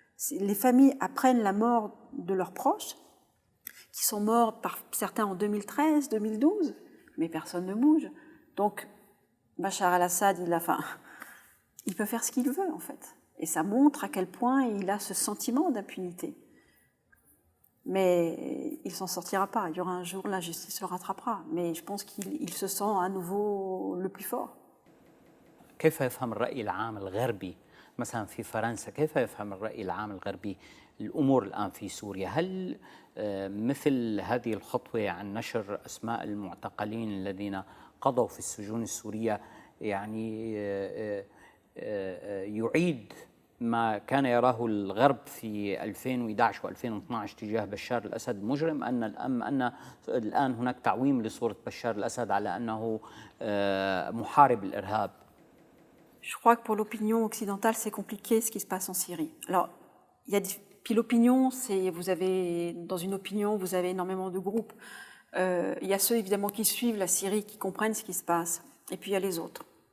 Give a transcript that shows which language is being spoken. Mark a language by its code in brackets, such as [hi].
[fr] Les familles apprennent la mort de leurs proches, qui sont morts par certains en 2013, 2012, mais personne ne bouge. Donc, Bachar al-Assad, il peut faire ce qu'il veut, en fait. Et ça montre à quel point il a ce sentiment d'impunité. Mais il ne s'en sortira pas. Il y aura un jour, la justice le rattrapera. Mais je pense qu'il se sent à nouveau le plus fort. [ar] كيف يفهم الرأي العام الغربي مثلا في فرنسا؟ كيف يفهم الرأي العام الغربي الأمور الآن في سوريا؟ هل مثل هذه الخطوة عن نشر أسماء المعتقلين الذين قضوا في السجون السورية يعني يعيد ما كان يراه الغرب في 2011 و2012 تجاه بشار الأسد مجرم، أن الآن هناك تعويم لصورة بشار الأسد على أنه محارب الإرهاب؟ [fr] Je crois que pour l'opinion occidentale, c'est compliqué ce qui se passe en Syrie. Alors, puis l'opinion, vous avez, dans une opinion, vous avez énormément de groupes. Il y a ceux, évidemment, qui suivent la Syrie, qui comprennent ce qui se passe. Et puis, il y a les autres.